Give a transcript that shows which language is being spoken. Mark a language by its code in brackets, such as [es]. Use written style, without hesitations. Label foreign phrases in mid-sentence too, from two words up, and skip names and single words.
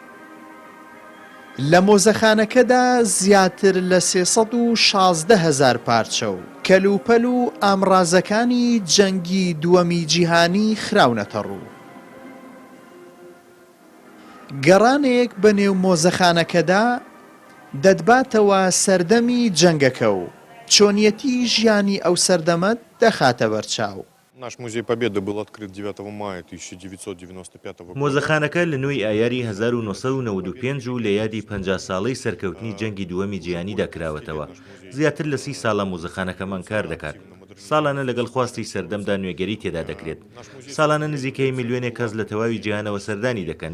[ckb] لە مۆزەخانەکەدا زیاتر لە 316,000 پارچە و کەلوپەل و ئامڕازەکانی جەنگی دووەمی جیهانی خراونەتە ڕوو. گەڕانێک بە نێو مۆزەخانەکەدا دەدباتەوە سەردەمی جەنگەکە و چۆنیەتی ژیانی ئەو سەردەمەت دەخاتە بەرچاو. [ru] Наш музей Победы был открыт 9 мая 1995 года. [ckb] مۆزەخانەکە لە نوێی ئایاری 1995 و لە یادی 50 ساڵەی سەرکەوتنی جەنگی دووەمی جیهانیدا کراوەتەوە. زیاتر لە 30 ساڵە مۆزەخانەکەمان کار دەکات. ساڵانە لەگەڵ خواستی سەردەمدا نوێگەری تێدا دەکرێت. ساڵانە نزیکەی میلیۆنێک کەس لە تەواوی جیهانەوە سەردانی دەکەن.